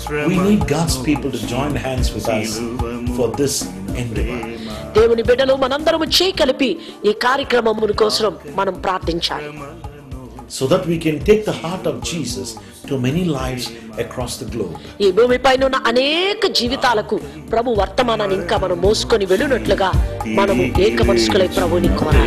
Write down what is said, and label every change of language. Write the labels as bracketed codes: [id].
[en] We need God's people to join hands with us for this endeavor. [te] దేవుని బిడ్డలు మనందరము చేయి కలిపి ఈ కార్యక్రమము కోసం మనం ప్రార్థించాలి. [en] So that we can take the heart of Jesus to many lives across the globe. [te] ఈ భూమిపైన ఉన్న అనేక జీవితాలకు ప్రభు వర్తమానాన్ని ఇంకా మనం మోసుకొని వెళ్ళినట్లుగా మనము ఏక మనసుకులై ప్రభువుని కోరాలి.